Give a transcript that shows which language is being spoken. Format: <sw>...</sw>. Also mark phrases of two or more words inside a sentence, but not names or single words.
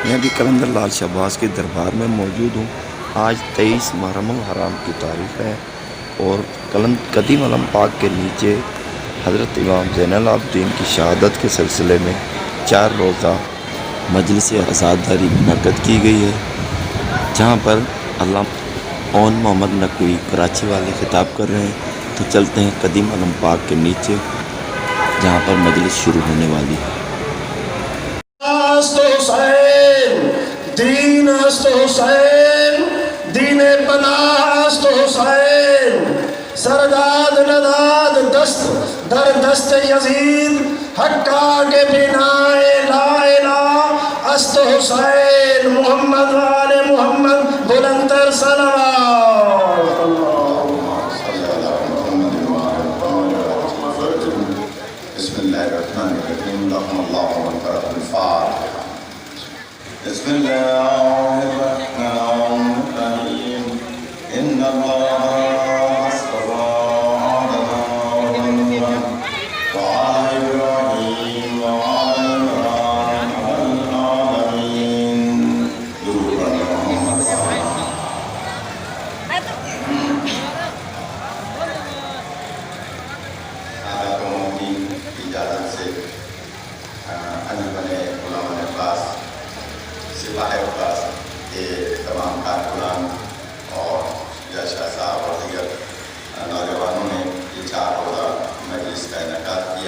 <ur>میں ابھی قلندر لال شہباز کے دربار میں موجود ہوں۔ آج 23 محرم الحرام کی تاریخ ہے اور قدیم علم پاک کے نیچے حضرت امام زین العابدین کی شہادت کے سلسلے میں 4 روزہ مجلس عزاداری منعقد کی گئی ہے، جہاں پر علامہ اون محمد نقوی کراچی والے خطاب کر رہے ہیں۔ تو چلتے ہیں قدیم علم پاک کے نیچے جہاں پر مجلس شروع ہونے والی ہے۔</ur> <fa>دین است حسین، دین پناہ است حسین، سرداد نداد دست در دست یزید، حقا کے بنائے لا الہ است حسین، محمد و آل محمد بلندر صلوات</fa> <ar>اللہم صلی اللہ بسم اللہ الرحمن الرحیم، اللہم اللہم انفرد الفاتح۔ بسم اللہ الرحمن الرحیم، ان اللہ اصطفى آدم وآل ابراہیم وآل عمران علی العالمین۔</ar> <fa>درود بر محمد۔</fa> <ur>ساداتوں کی اجازت سے انجمن علماء پاس، سپاہ پاس کے تمام کارکنان اور جشا صاحب اور دیگر نوجوانوں نے یہ 4 روزہ مجلس کا انعقاد کیا۔</ur>